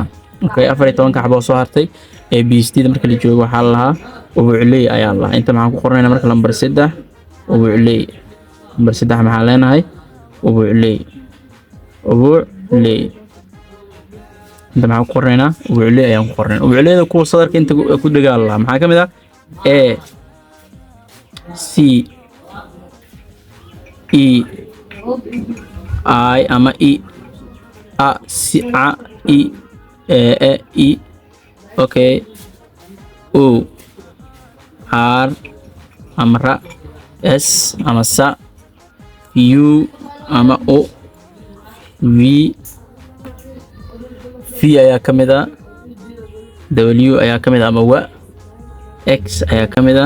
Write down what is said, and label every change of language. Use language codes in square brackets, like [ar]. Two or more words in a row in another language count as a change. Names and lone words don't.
[so] Okay, 14 ka xabo soo hartay ee BSD marka la joogo waxaa la lahaa ubucley ayaa la. inta maxaan ku qornaynaa marka lambar 3 ubucley. lambar 3 maxaa leenahay ubucley. inta maxaan ku qornaynaa ubucley ayaan ku qornaynaa. ubucleyda kuwa sadarka inta ku dagaal lahaa maxaa kamid ah a c e I ama e a c a e e. Okay, u r ama ra s ama sa u ama o v ayaa kamid ah. w ayaa kamid ah ama wa x ayaa kamid ah.